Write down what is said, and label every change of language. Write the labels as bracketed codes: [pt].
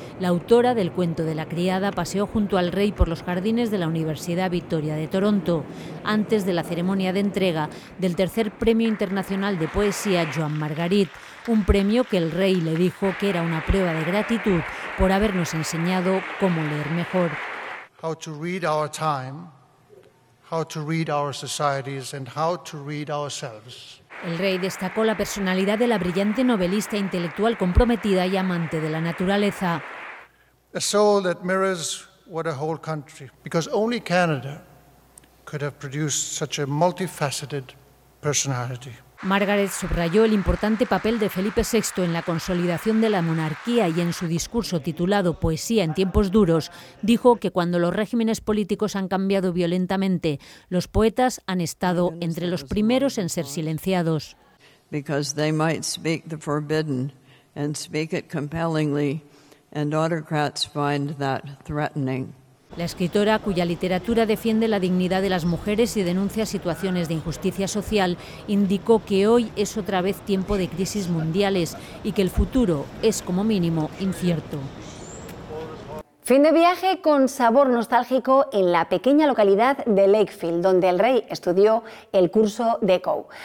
[es] La autora del cuento de la criada paseó junto al rey por los jardines de la Universidad Victoria de Toronto, antes de la ceremonia de entrega del tercer premio internacional de poesía Joan Margarit, un premio que el rey le dijo que era una prueba de gratitud por habernos enseñado cómo leer mejor. [en] How to read our time, how to read our societies and how to read ourselves. [es] El rey destacó la personalidad de la brillante novelista intelectual comprometida y amante de la naturaleza. [en] A soul that mirrors what a whole country, because only Canada could have produced such a multifaceted personality. [es] Margaret subrayó el importante papel de Felipe VI en la consolidación de la monarquía y en su discurso titulado Poesía en tiempos duros, dijo que cuando los regímenes políticos han cambiado violentamente, los poetas han estado entre los primeros en ser silenciados. [en] Because they might speak the forbidden and speak it compellingly, and autocrats find that threatening. [es] La escritora, cuya literatura defiende la dignidad de las mujeres y denuncia situaciones de injusticia social, indicó que hoy es otra vez tiempo de crisis mundiales y que el futuro es, como mínimo, incierto. Fin de viaje con sabor nostálgico en la pequeña localidad de Lakefield, donde el rey estudió el curso de COU.